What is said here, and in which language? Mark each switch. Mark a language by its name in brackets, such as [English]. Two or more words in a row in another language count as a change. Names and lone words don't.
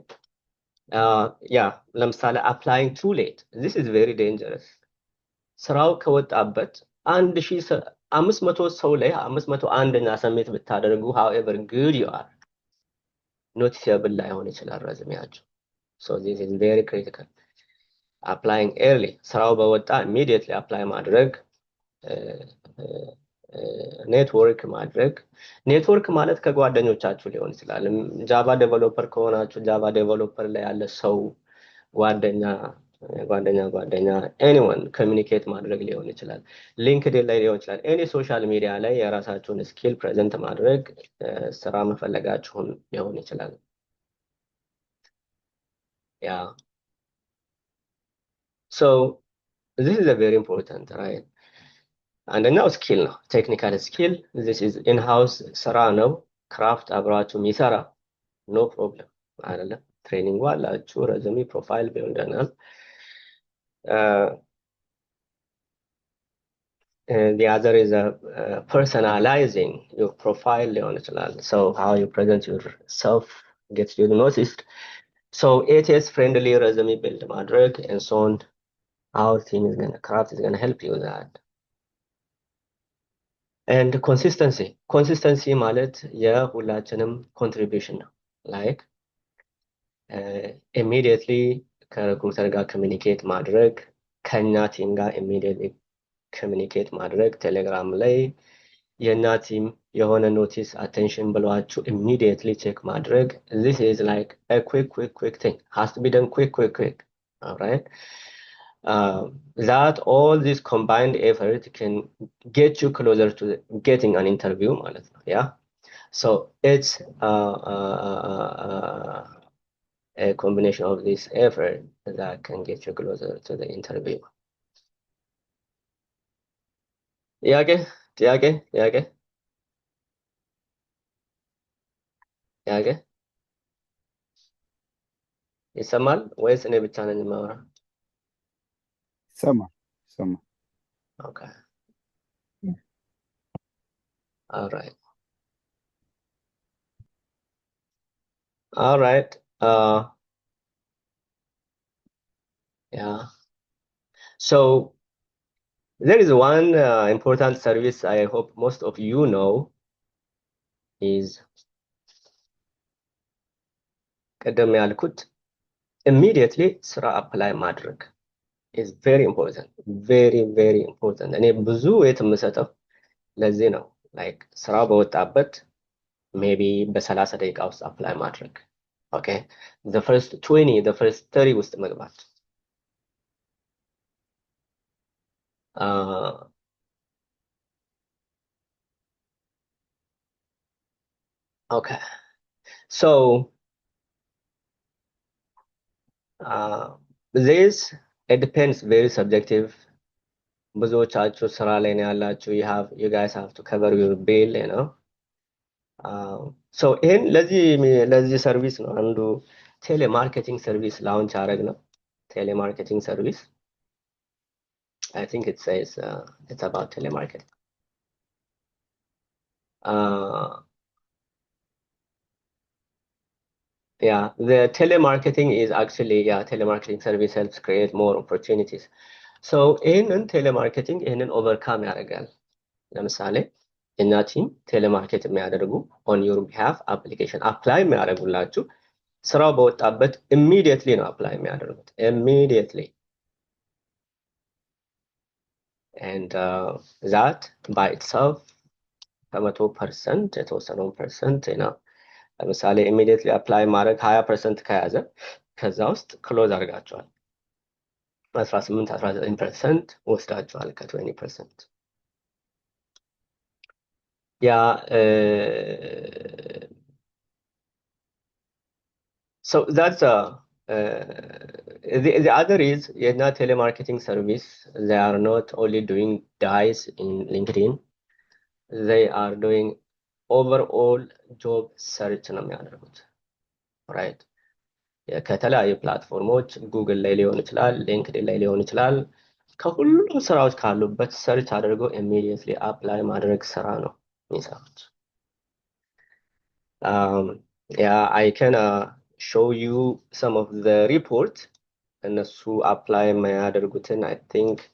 [English] yeah, ለምሳሌ applying too late, this is very dangerous። [Amharic] ስራው ከወጣበት 1500 ሰው ላይ 501ኛ ሰሜት ብታደርጉ [English] however good you are noticeable [Amharic] ላይሆን ይችላል ረዝሜያችሁ። [English] So this is very critical. Applying early, [Amharic] ስራው በወጣ [English] immediately apply [Amharic] ማድረግ፣ ኔትወርክ ማድረግ። ኔትወርክ ማለት ከጓደኞቻችሁ ሊሆን ይችላል። [English] Java developer [Amharic] ከሆናችሁ [English] Java developer [Amharic] ላይ ያለ ሰው ጓደኛ ጓደኛ [English] anyone communicate [Amharic] ማድረግ ሊሆን ይችላል። ሊንክድን ላይ ሊሆን ይችላል። [English] any social media [Amharic] ላይ የራሳችሁን [English] skill present [Amharic] ማድረግ ስራ መፈለጋችሁን ሊሆን ይችላል። ያ ሶ [English] this is a very important, right? [Amharic] አንደኛው ስኪል ነው፣ [English] technical skill። this is in-house [Amharic] ስራ ነው። ክራፍት አብራችሁ የሚሰራ [English] no problem [Amharic] አይደለም። ትሬኒንግ አላችሁ፣ [English] resume profile [Amharic] ቢልደናል። [English] The other is personalizing your profile [Amharic] ሊሆን ይችላል። [English] So how you present yourself gets you noticed. So ATS friendly resume build ማድረግ and so on. Our team is gonna craft is gonna help you with that. And consistency [Amharic] ማለት የሁላችንም contribution ነው። [English] Like immediately [Amharic] ከሪክሩተር ጋር ኮሚኒኬት ማድረግ፣ ከኛ ቲም ጋር immediately ኮሚኒኬት ማድረግ፣ ቴሌግራም ላይ የእኛ ቲም የሆነ [English] notice attention [Amharic] ብለዋችሁ immediately ቼክ ማድረግ። [English] this is like a quick thing, has to be done quick. All right. That all this combined effort can get you closer to getting an interview [Amharic] ማለት ነው። [English] Yeah. So it's a combination of this effort that can get you closer to the interview. [Amharic] ጥያቄ ይሰማል ወይስ እኔ ብቻ ነኝ የማወራ? ይሰማል። [English] Okay. All right. Yeah. So there is one important service I hope most of you know is [Amharic] ቀደም ያልኩት [English] immediately ስራ apply ማድረግ is very important. Very important. [Amharic] እኔ ብዙ weight የምሰጠው ለዚህ ነው። like ስራ በወጣበት maybe በ30 ደቂቃ ውስጥ apply ማድረግ። Okay. [English] The first 20, the first 30 [Amharic] ውስጥ መግባት። [English] Okay. So this it depends, very subjective. [Amharic] ብዙዎቻችሁ ስራ ላይ ነው ያላችሁ። [English] you guys have to cover your bill, you know. [Amharic] So ይሄን ለዚህ ሰርቪስ ነው አንዱ [English] telemarketing service launch [Amharic] አረግ ነው። [English] telemarketing service I think it says it's about telemarketing. Yeah, the telemarketing is actually, telemarketing service helps create more opportunities. [Amharic] So ይህንን ቴሌማርኬቲንግ ይህንን ኦቨርካም ያደርጋል። ለምሳሌ የኛ ቲም ቴሌማርኬት የሚያደርጉ [English] on your behalf application apply [Amharic] የሚያደርጉላችሁ ስራው በወጣበት immediately ነው apply የሚያደርጉት immediately. [English] And that by itself [Amharic] ከ100% የተወሰነውን ፐርሰንት ነው። ለምሳሌ immediately apply ማድረግ 20% ከያዘ ከዛ ውስጥ ክሎዝ አድርጋቸዋል [English] 18-19% [Amharic] ወስዳቸዋል ከ20%። [English] So that's the other is የኛ telemarketing service, they are not only doing dice in LinkedIn, they are doing overall job search [Amharic] ነው የሚያደርጉት። [English] right? [Amharic] ከተለያዩ ፕላትፎርሞች ጉግል ላይ ሊሆን ይችላል፣ ሊንክድኢን ላይ ሊሆን ይችላል። ከሁሉም ስራዎች ካሉበት ሰርች አድርጎ [English] immediately apply [Amharic] ማድረግ ስራ ነው የሚሰሩት። [English] I can show you some of the report [Amharic] እነሱ apply የሚያደርጉትን [English] I think